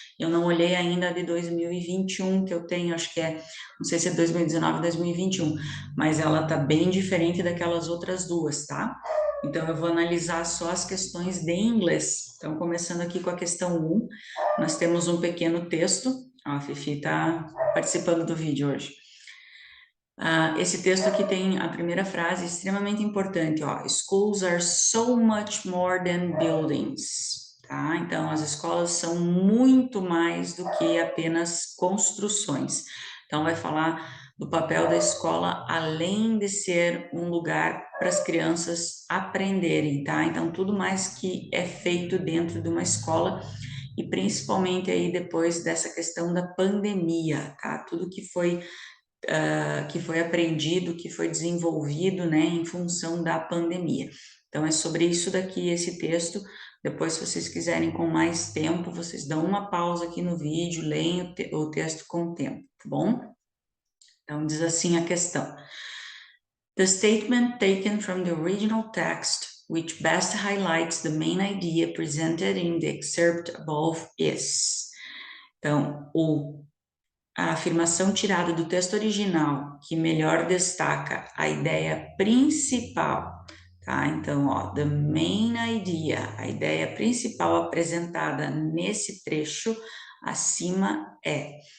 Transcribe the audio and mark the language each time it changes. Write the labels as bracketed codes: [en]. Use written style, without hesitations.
[pt] Eu não olhei ainda a de 2021 que eu tenho, acho que é, não sei se é 2019 ou 2021, mas ela tá bem diferente daquelas outras duas, tá? Então, eu vou analisar só as questões de inglês. Então, começando aqui com a questão 1, nós temos um pequeno texto. Ó, a Fifi está participando do vídeo hoje. Esse texto aqui tem a primeira frase extremamente importante, ó. [en] Schools are so much more than buildings, tá? [pt] Então, as escolas são muito mais do que apenas construções. Então, vai falar do papel da escola além de ser um lugar para as crianças aprenderem, tá? Então, tudo mais que é feito dentro de uma escola e principalmente aí depois dessa questão da pandemia, tá? Tudo que foi aprendido, que foi desenvolvido, né, em função da pandemia. Então, é sobre isso daqui esse texto. Depois, se vocês quiserem com mais tempo, vocês dão uma pausa aqui no vídeo, leem o texto com o tempo, tá bom? Então, diz assim a questão. [en] The statement taken from the original text, which best highlights the main idea presented in the excerpt above is. [pt] Então, a afirmação tirada do texto original que melhor destaca a ideia principal, tá? Então, ó, [en] the main idea, [pt] a ideia principal apresentada nesse trecho acima é.